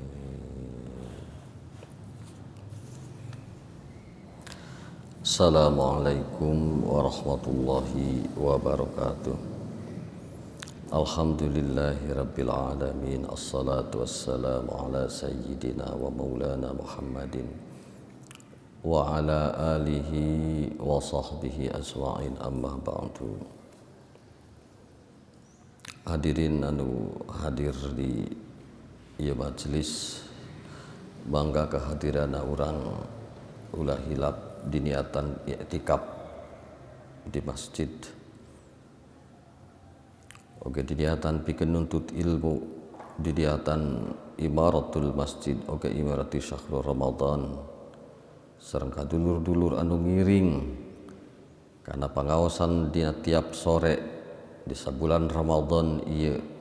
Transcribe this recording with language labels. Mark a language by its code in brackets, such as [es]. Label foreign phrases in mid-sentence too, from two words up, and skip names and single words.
[ar] السلام عليكم ورحمة الله وبركاته. الحمد لله رب العالمين. الصلاة والسلام على سيدنا ومولانا محمد وعلى آله وصحبه أجمعين أما بعد. [su] Hadirin anu hadir di ieu majelis, bangga kehadiran urang ulah hilap di niatan i'tikaf di masjid. Oke, di niatan pikeun nuntut ilmu, di niatan [ar] عمارة المسجد, [su] oke [ar] عمارة شهر رمضان, [su] sareng kadulur-dulur anu ngiring karena pangaosan dina tiap sore di sabulan Ramadan ieu